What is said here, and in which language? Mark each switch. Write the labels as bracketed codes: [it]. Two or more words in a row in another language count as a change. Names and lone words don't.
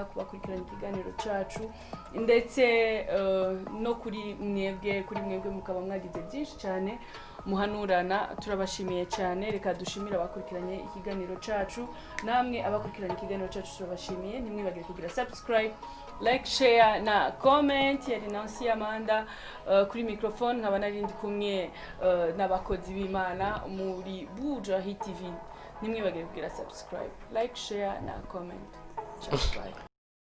[rw] kubakurikirana ikiganiro cacu ndetse no kuri mwebwe mukaba mwagize byinshi cyane muhanurana turabashimiye cyane reka dushimira abakurikiranye ikiganiro cacu namwe abakurikiranye ikiganiro cacu turabashimiye ntimwibagire kugira [en] subscribe like share [rw] na comment ya Nancy Amanda kuri microphone nkaba narindi kumwe n'abakozi b'Imana muri Bujahit TV nimwibagire kugira [en] subscribe like share [rw] na comment subscribe